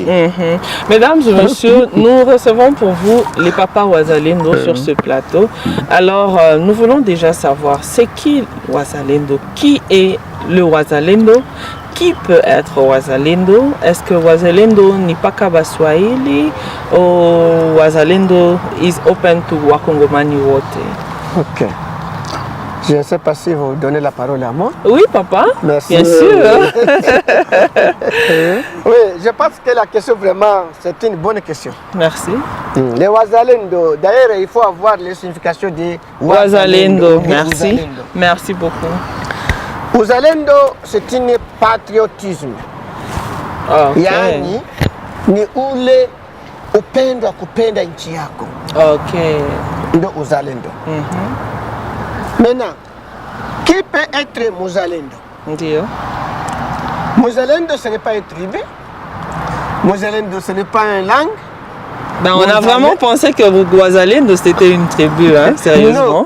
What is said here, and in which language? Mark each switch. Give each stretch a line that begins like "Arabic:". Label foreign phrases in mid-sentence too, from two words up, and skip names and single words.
French: Mesdames et messieurs, nous recevons pour vous les papas Wazalendo sur ce plateau. Alors, nous voulons déjà savoir, c'est qui Wazalendo? Qui est le Wazalendo? Qui peut être Wazalendo? Est-ce que Wazalendo n'est pas Kabaswahili ou Wazalendo
English: is open to
Swahili: Wakongomani wote?
French: Ok. Je ne sais pas si vous donnez la parole à moi. Oui, papa. Merci. Bien sûr. Oui, je pense que la question vraiment, c'est une bonne question. Merci. Les Wazalendo, d'ailleurs, il faut avoir les significations de Wazalendo. Merci. Wazalendo. Merci beaucoup. Wazalendo, c'est un patriotisme. Okay.
Swahili: Yani, ni ule upendo wa kupenda nchi yako. Okay. Ndio Wazalendo.
French: Maintenant, qui peut être Muzalendo? Muzalendo, ce n'est pas une tribu. Muzalendo, ce n'est pas une langue. Ben, on a vraiment pensé que Wazalendo, c'était une tribu, hein, sérieusement.